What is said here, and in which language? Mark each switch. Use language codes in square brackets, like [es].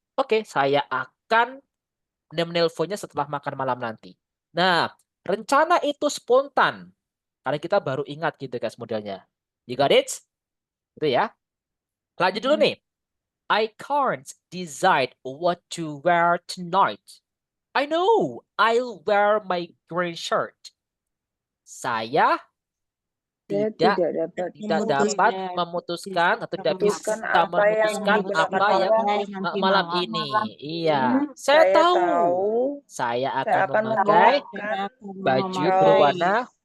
[id] Oke, saya akan menelponnya setelah makan malam nanti. Nah, rencana itu spontan. Karena kita baru ingat gitu guys modelnya. [en] You got it? [id] Itu ya. Lanjut dulu nih. [en] I can't decide what to wear tonight. I know, I'll wear my green shirt. [id] Saya tidak dapat memutuskan atau tidak bisa memutuskan apa yang malam ini. Iya, saya tahu. Saya akan memakai baju berwarna